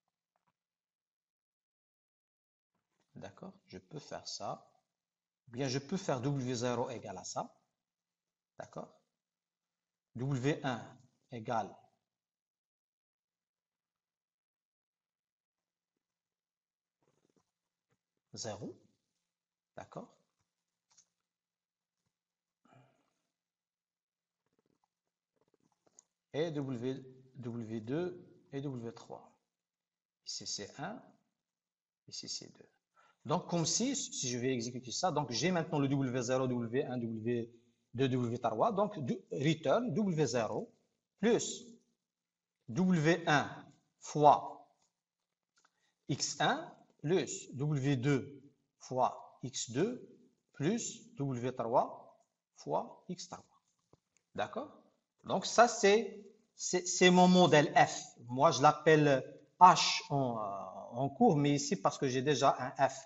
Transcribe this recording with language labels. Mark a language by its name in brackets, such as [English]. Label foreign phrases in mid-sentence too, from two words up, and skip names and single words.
[French] d'accord, je peux faire ça, bien je peux faire W0 égale à ça, d'accord, W1 égale 0, d'accord, et W2 et W3. Ici c'est 1, ici c'est 2. Donc comme si je vais exécuter ça, donc j'ai maintenant le W0, W1, W2, W3, donc return W0 plus W1 fois X1 plus W2 fois X2 plus W3 fois X3. D'accord? Donc ça, c'est mon modèle F. Moi, je l'appelle H en cours, mais ici, parce que j'ai déjà un F.